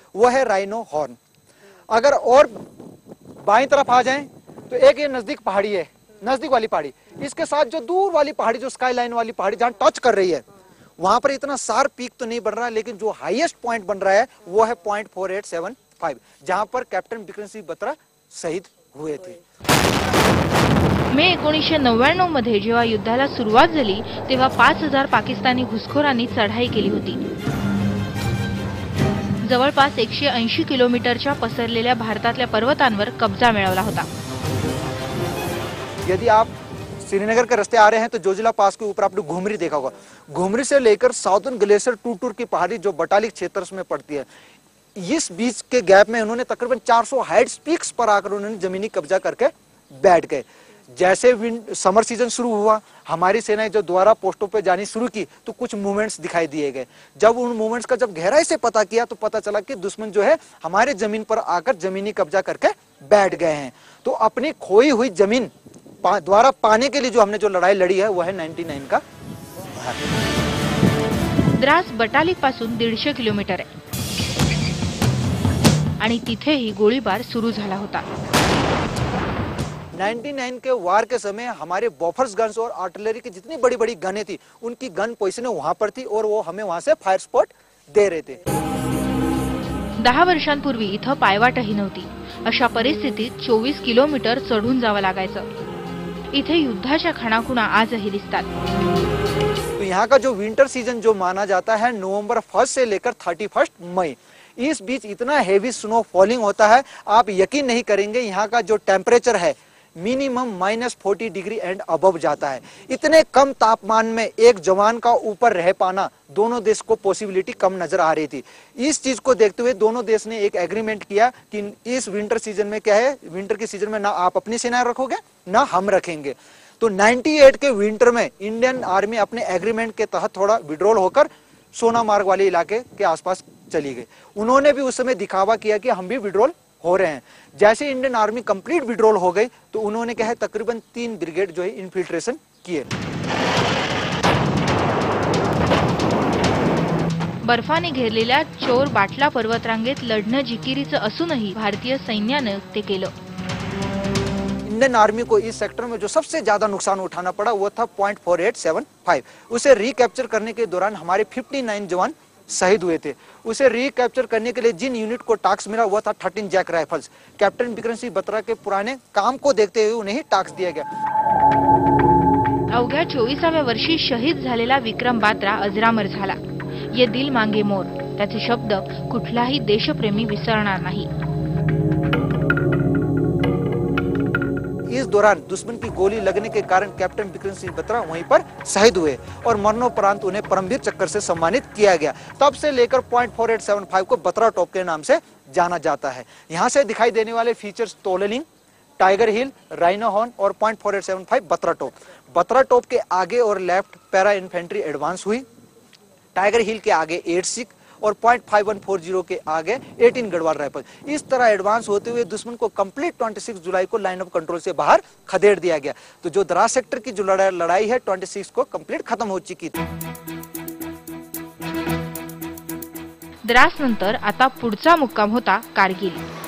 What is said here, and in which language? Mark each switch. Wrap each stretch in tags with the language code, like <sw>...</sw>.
<hi>वो है rhino horn. अगर और बाईं तरफ आ जाएं तो एक ये नजदीक पहाड़ी है, नजदीक वाली पहाड़ी. इसके साथ जो दूर वाली पहाड़ी, जो स्काईलाइन वाली पहाड़ी जहां टच कर रही है, वहां पर इतना शार्प पीक तो नहीं बन रहा है, लेकिन जो हाईएस्ट पॉइंट बन रहा है वो है पॉइंट 4875, जहां पर कैप्टन बिक्रम सिंह बत्रा शहीद हुए थे.</hi> <mr>मे 1999 मध्ये जेव्हा युद्धाला सुरुवात झाली तेव्हा 5000 पाकिस्तानी घुसखोरांनी चढाई केली होती. जवळपास 180 किलोमीटरच्या पसरलेल्या भारतातल्या पर्वतांवर कब्जा मिळवला होता.</mr> <hi>यदि आप श्रीनगर के रास्ते आ रहे हैं तो जोजिला पास के ऊपर आपने घुमरी देखा होगा. घुमरी से लेकर साउदर्न ग्लेशियर टूर की पहाड़ी जो बटालिक क्षेत्र में पड़ती है, इस बीच के गैप में उन्होंने तकरीबन 400 हाइट्स पीक्स पर आकर उन्होंने जमीनी कब्जा करके बैठ गए. जैसे समर सीजन शुरू हुआ, हमारी सेनाएं जो द्वारा पोस्टों पे जानी शुरू की तो कुछ मूवमेंट्स दिखाई दिए गए. जब उन मूवमेंट्स का जब गहराई से पता किया तो पता चला कि दुश्मन जो है हमारे जमीन पर आकर जमीनी कब्जा करके बैठ गए हैं. तो अपनी खोई हुई जमीन द्वारा पाने के लिए जो हमने जो लड़ाई लड़ी है वो है 99 का.</hi> <mr>द्रास बटालिक पासून 150 किलोमीटर आहे आणि तिथेही गोळीबार सुरू झाला होता.</mr> <hi>99 के वार के समय हमारे बॉफर्स गन्स और आर्टिलरी की जितनी बड़ी बड़ी गनें थी, उनकी गन पोजीशन वहां पर थी और वो हमें वहां से फायर स्पॉट दे रहे थे.</hi> <mr>10 वर्षांपूर्वी इथं पायवाटही नव्हती. अशा परिस्थितीत 24 किलोमीटर चढून जावं लागायचं. इथे युद्धाच्या खाणाखुणा आजही दिसतात.</mr> <hi>तो यहाँ का जो विंटर सीजन जो माना जाता है नवंबर 1 से लेकर 31 मई, इस बीच इतना हेवी स्नो फॉलिंग होता है, आप यकीन नहीं करेंगे. यहाँ का जो टेम्परेचर है मिनिमम -40 डिग्री एंड अबव जाता है. इतने कम तापमान में एक जवान का ऊपर रह पाना दोनों देश को पॉसिबिलिटी कम नजर आ रही थी. इस चीज को देखते हुए दोनों देश ने एक एग्रीमेंट किया कि इस विंटर सीजन में क्या है, विंटर की सीजन में ना आप अपनी सेनाएं रखोगे ना हम रखेंगे. तो 98 के विंटर में इंडियन आर्मी अपने एग्रीमेंट के तहत थोड़ा विड्रॉल होकर सोनामार्ग वाले इलाके के आसपास चली गई. उन्होंने भी उस समय दिखावा किया कि हम भी विड्रॉल हो रहे हैं. जैसे इंडियन आर्मी कंप्लीट विड्रॉल हो गई तो उन्होंने क्या है तकरीबन 3 ब्रिगेड जो है इन्फिल्ट्रेशन किए.</hi> <mr>बर्फाने घेरलेल्या चोर बाटला पर्वतरांगेत लढणं जिकिरीचं असूनही भारतीय सैन्यानं ते केलं.</mr> <hi>इंडियन आर्मी को इस सेक्टर में जो सबसे ज्यादा नुकसान उठाना पड़ा वो था .4875। उसे रिकैप्चर करने के दौरान हमारे 59 जवान शहीद हुए थे। उसे रिकैप्चर करने के लिए जिन यूनिट को टास्क मिला वो था 13 Jack rifles. Captain Bikram Singh Batra के पुराने काम को देखते हुए उन्हें टास्क दिया गया।</hi> <mr>अवघ्या 24व्या वर्षी शहीद झालेला विक्रम बात्रा अजरामर झाला।</mr> <hi>ये दिल मांगे मोर,</hi> <mr>त्याचे शब्द कुठलाही देशप्रेमी विसरणार नाही।</mr> <hi>इस दौरान दुश्मन की गोली लगने के कारण कैप्टन बिक्रम सिंह बत्रा वहीं पर शहीद हुए और मरणोपरांत उन्हें परमवीर चक्र से सम्मानित किया गया। तब से लेकर .4875 को बत्रा टॉप के नाम से जाना जाता है। यहाँ से दिखाई देने वाले फीचर्स तोलेलिंग, टाइगर हिल, राइनो हॉर्न और .4875 बत्रा टॉप। बत्रा टॉप के आगे और लेफ्ट पैरा इन्फेंट्री एडवांस हुई, टाइगर हिल के आगे 8 सिख और .5140 के आगे 18 गढ़वाल राइफल। इस तरह एडवांस होते हुए दुश्मन को कंप्लीट 26 जुलाई को लाइन ऑफ कंट्रोल से बाहर खदेड़ दिया गया। तो जो द्रास सेक्टर की जो लड़ाई है 26 को कंप्लीट खत्म हो चुकी थी।</hi> <mr>द्रास नंतर आता पुढचा मुक्काम होता कारगिल।</mr>